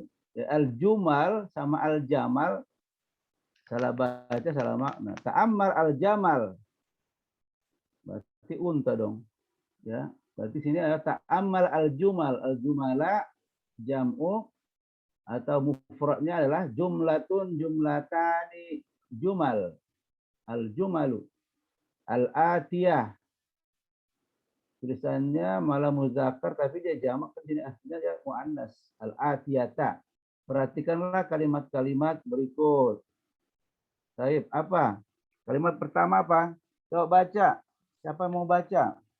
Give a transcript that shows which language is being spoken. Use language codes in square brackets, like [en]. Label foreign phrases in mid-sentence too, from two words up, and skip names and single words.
[id] Ya, al-jumal sama al-jamal, salah baca, salah makna. [ar] تأمل الجمل, [id] berarti unta dong. Ya, berarti sini ada [ar] تأمل الجمل. الجملة جمع [id] atau mufradnya adalah [ar] جملة، جملتان، جمل. الجمل. الآتية. [id] Tulisannya malah muzakkar tapi dia jamak, kan sini aslinya dia muannas. [ar] الآتية. [id] Perhatikanlah kalimat-kalimat berikut. Baik, apa? Kalimat pertama apa? Coba baca. Siapa yang mau baca?